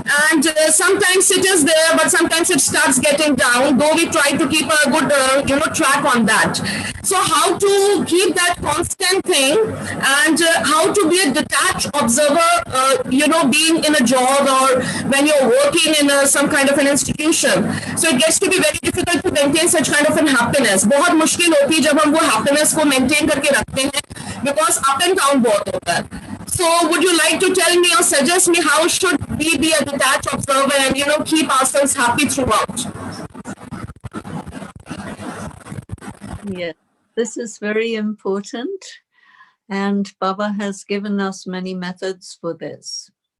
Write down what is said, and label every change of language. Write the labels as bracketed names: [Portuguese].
[English] And sometimes it is there, but sometimes it starts getting down, though we try to keep a good, track on that. So how to keep that constant thing and how to be a detached observer, being in a job or when you're working in some kind of an institution. So it gets to be very difficult to maintain such kind of an happiness. [Hindi] बहुत मुश्किल होती है जब हम वो happiness को maintain करके रखते हैं [English] because up and down [Hindi] बहुत होता है. [English] So would you like to tell me or suggest me how should we be a detached observer and, keep ourselves happy throughout? Yes, this is very important. And Baba has given us many methods for this.